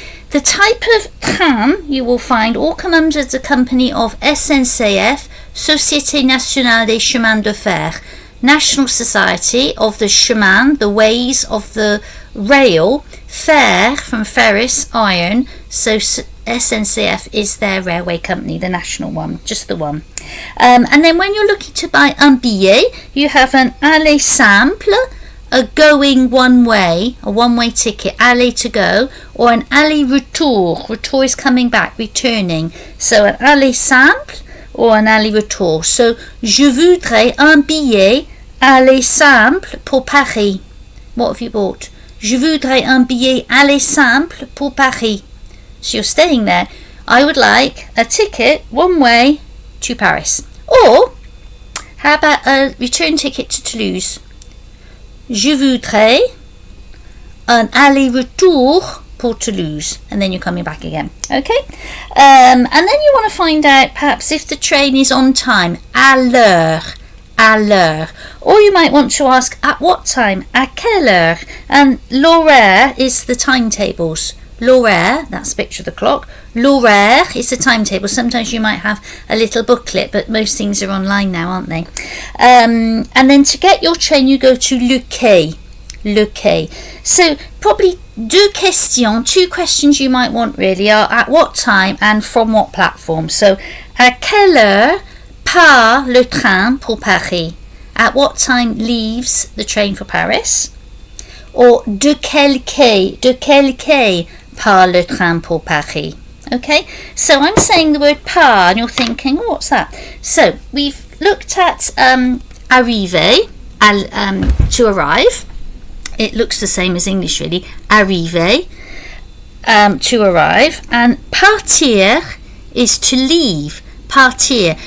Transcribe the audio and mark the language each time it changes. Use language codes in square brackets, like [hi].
[en] The type of tram you will find all come under the company of SNCF, Société Nationale des Chemins de Fer, National Society of the chemin, the ways of the rail, fer from ferrous, iron, so SNCF is their railway company, the national one, just the one. And then when you're looking to buy un billet, you have an aller simple, a going one way, a one-way ticket, aller to go, or an aller retour. Retour is coming back, returning. So an aller simple or an aller retour. [fr] So je voudrais un billet aller simple pour Paris. [en] What have you bought? [fr] Je voudrais un billet aller simple pour Paris. [en] So you're staying there. I would like a ticket one way to Paris. Or how about a return ticket to Toulouse? [fr] Je voudrais un aller-retour pour Toulouse. [en] And then you're coming back again. Okay? And then you want to find out perhaps if the train is on time. [fr] À l'heure. À l'heure. [en] Or you might want to ask at what time? [fr] À quelle heure? [en] And l'horaire is the timetables. L'horaire, that's a picture of the clock. L'horaire is the timetable. Sometimes you might have a little booklet, but most things are online now, aren't they? And then to get your train, you go to le quai. Le quai. So probably [fr] deux questions, [en] two questions you might want really are at what time and from what platform. [fr] So, à quelle heure part le train pour Paris? [en] At what time leaves the train for Paris? [fr] Or de quel quai part le train pour Paris? [en] Okay, so I'm saying the word part and you're thinking, oh, what's that? So we've looked at arriver, to arrive. It looks the same as English really. Arriver, to arrive. And partir is to leave. Partir.